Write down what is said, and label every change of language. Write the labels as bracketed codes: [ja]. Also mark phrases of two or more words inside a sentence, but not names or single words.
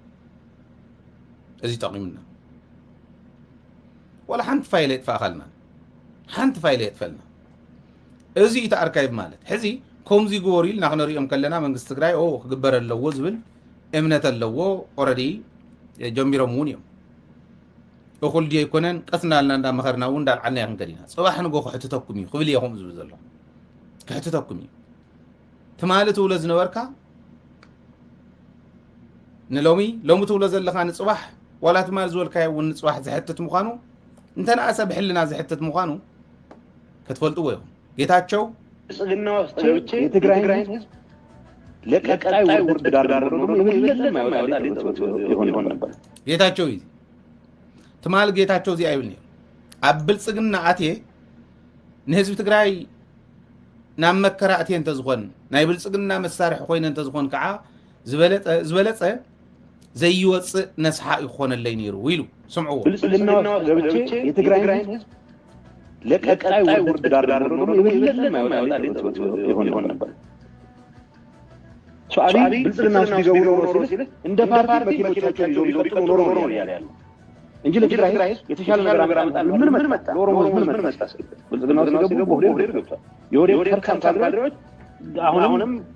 [ti] እዚ ጠቒሙና ወላ ሓንቲ ፋይል የጥፋእኻልና ሓንቲ ፋይል የጥፈልና እዚ እቲ ኣርካይቭ ማለት ሕዚ ከምዚ ግበሩ ኢልና ክንሪኦም ከለና መንግስቲ ትግራይ ክግበር ኣለዎ ዝብል እምነት ኣለዎ ኦልሬዲ ጀሚሮም እውን እዮም እኹል ድዮ ኣይኮነን ቀስናልና እንዳመኸርና እውን እንዳልዓልና ይኽን ከዲና ፅባሕ ንጎ ክሕትተኩም እዩ ክብል እየኹም ዝብል ዘሎ ክሕትተኩም እዩ ትማሊ ትብሎ ዝነበርካ ንሎሚ ትብሎ ዘለኻ ንፅባሕ ዋላ ትማሊ ዝበልካዮ እውን ንፅባሕ ዝሕትት ምዃኑ እንተነኣሰ ብሕልና ዝሕትት ምዃኑ ክትፈልጥዎ ኢኹም ጌታቸው [am] የትግራይ ህዝብ ለቀጣይ ውርድ ዳር ይሆን ነበር [ti] ጌታቸው እዩ ትማል ጌታቸው እዚ አይብል ኣብ ብልጽግና ኣትየ ንህዝቢ ትግራይ ናብ መከራ ኣትየ እንተ ዝኾን ናይ ብልጽግና መሳርሒ ኮይነ እንተ ዝኾን ከዓ ዝበለጸ ዘይወፅእ ነስሓ ይኾነለይ ነይሩ ኢሉ ስምዕዎ [am] ብልጽግና ገብቼ የትግራይ ህዝብ ለቀጣይ ውርድ ዳር ይሆን ነበር ሷሪ ብልጽግና ውስጥ ሊገቡ ኖሮ ሲል እንደ ፓርቲ መኪኖቻቸው ይዘው ሊቀጥሉ ኖሮ ያለ እንጂ ለትግራይ ህዝብ የተሻለ ነገር አመጣል ምን መጣ ኦሮሞ ምን መጣ ብልጽግና ውስጥ ሲገቡ ሆዴ ገብቷል የሆዴ ከርካም ካድሬዎች አሁንም